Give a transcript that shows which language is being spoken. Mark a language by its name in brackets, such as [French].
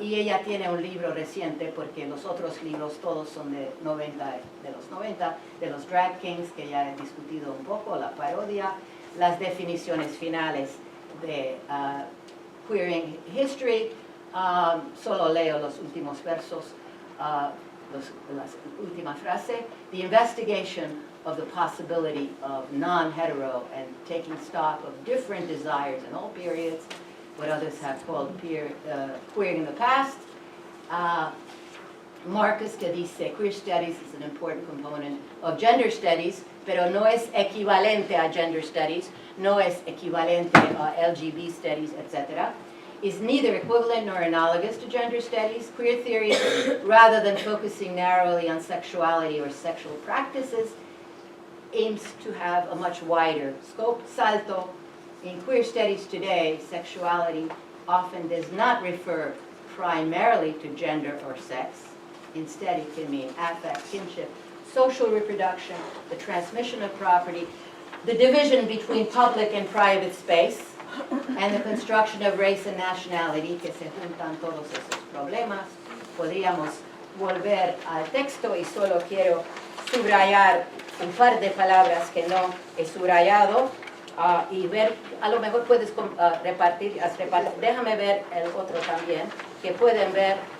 [Spanish] Y ella tiene un libro reciente, porque los otros libros todos son de los 90, de los Drag Kings, que ya he discutido un poco, la parodia, las definiciones finales de Queering History. Solo leo los últimos versos, la última frase. [English] The investigation of the possibility of non-hetero and taking stock of different desires in all periods, what others have called queering in the past. [Spanish] Marcus, que dice, [English] queer studies is an important component of gender studies, [Spanish] pero no es equivalente a gender studies, no es equivalente a LGBT studies, etc. [English] Is neither equivalent nor analogous to gender studies. Queer theory, rather than focusing narrowly on sexuality or sexual practices, aims to have a much wider scope. [Spanish] Salto, [English] in queer studies today, sexuality often does not refer primarily to gender or sex. Instead, it can mean affect, kinship, social reproduction, the transmission of property, the division between public and private space, and the construction of race and nationality, [Spanish] que se juntan todos esos problemas. Podríamos volver al texto y solo quiero subrayar un par de palabras que no he subrayado y ver, a lo mejor puedes repartir, déjame ver el otro también, que pueden ver,